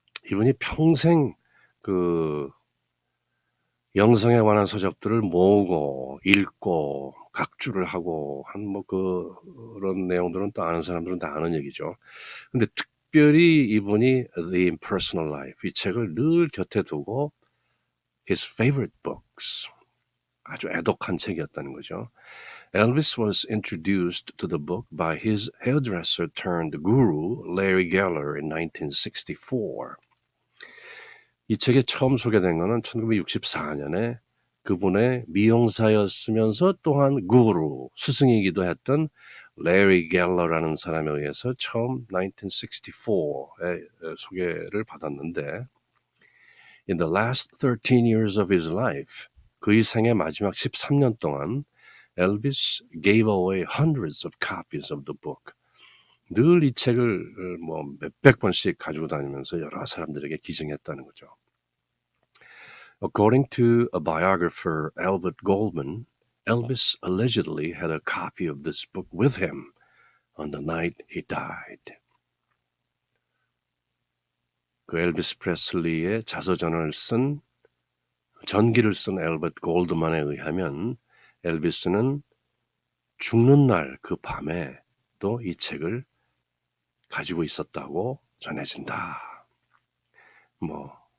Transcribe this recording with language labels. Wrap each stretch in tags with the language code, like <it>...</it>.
<ko>이분이 평생 영성에 관한 서적들을 모으고 읽고 각주를 하고 한 뭐 그런 내용들은 또 아는 사람들은 다 아는 얘기죠. 근데 특별히 이분이 The Impersonal Life, 이 책을 늘 곁에 두고</ko> <en>his favorite books,</en> <ko>아주 애독한 책이었다는 거죠.</ko> <en>Elvis was introduced to the book by his hairdresser turned guru Larry Geller in 1964.</en> <ko>이 책에 처음 소개된 거는 1964년에 그분의 미용사였으면서 또한 구루, 스승이기도 했던 레리 갤러라는 사람에 의해서 처음 1964에 소개를 받았는데</ko> <en>In the last 13 years of his life,</en> <ko>그의 생의 마지막 13년 동안</ko> <en>Elvis gave away hundreds of copies of the book.</en> <ko>늘 이 책을 뭐 몇백 번씩 가지고 다니면서 여러 사람들에게 기증했다는 거죠.</ko> <en>According to a biographer, Albert Goldman, Elvis allegedly had a copy of this book with him on the night he died.</en> <ko>엘비스 프레슬리의 자서전을 전기를 쓴 엘버트 골드만에 의하면 엘비스는 죽는 날 그 밤에 또 이 책을 가지고 있었다고 전해진다. 뭐</ko>